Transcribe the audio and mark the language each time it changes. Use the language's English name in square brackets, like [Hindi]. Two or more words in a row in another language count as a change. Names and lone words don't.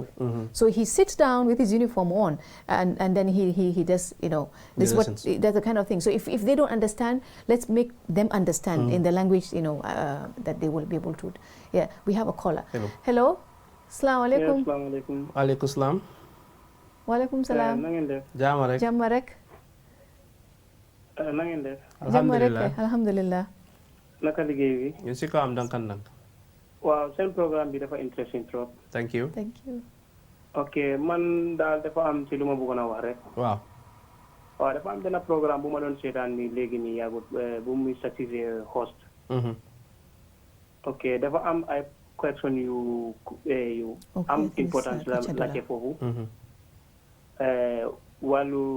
[English] So he sits down with his uniform on and then he does, you know, that's the kind of thing. So if they don't understand, let's make them understand in the language, you know, that they will be able to. Yeah, we have a caller. Hello. [Arabic] Assalamu alaikum. [English] Yes, [Arabic] assalamu alaikum. Alaikum salam. Walaikum salam. [Wolof] Na ngeen def. Jàmm rek. Na ngeen def. [Arabic] Alhamdulillah. [Wolof] Naka liggéey bi. ñu si ko am dankan. Waaw seen programme bi dafa interesting trop. [English] Thank you. [Wolof] Ok man daal dafa am ci lu ma bëggoon a wax rek. Waaw dafa am benn programme bu ma doon seetaan ni léegi nii yàggut bu muy satisfaire host. Ok dafa am ay question yu am importance la ci foofu.